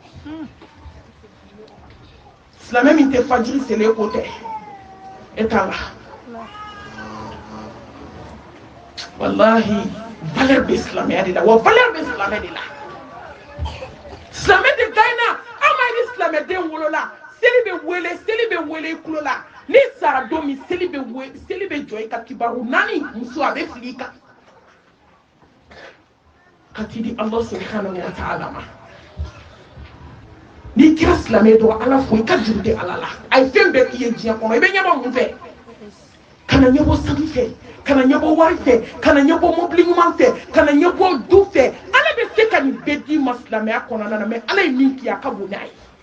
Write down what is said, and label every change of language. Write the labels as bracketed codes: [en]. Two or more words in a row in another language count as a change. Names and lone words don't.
[bm] silamɛ min tɛ fajiri seli ko tɛ e t'a la wallahi valeur bɛ silamɛya de la wa valeur bɛ silamɛ de la silamɛ de gagnera an ma ni silamɛden wolola seli bɛ wele i tulo la ni sara don min seli bɛ jɔ i ka kibaru naani muso a bɛ fili i kan ka t'i di Allah [ar] سبحانه وتعالى [bm] ma n'i kɛra silamɛ dɔrɔn ala fo i ka juru tɛ ala la a ye fɛn bɛɛ k'i ye diɲɛ kɔnɔ i bɛ ɲɛbɔ mun fɛ kana ɲɛbɔ sanu fɛ kana ɲɛbɔ wari fɛ kana ɲɛbɔ mobili ɲuman fɛ kana ɲɛbɔ du fɛ ala bɛ se ka nin bɛɛ d'i ma silamɛya kɔnɔna na mɛ ala ye min k'i a ka bon n'a ye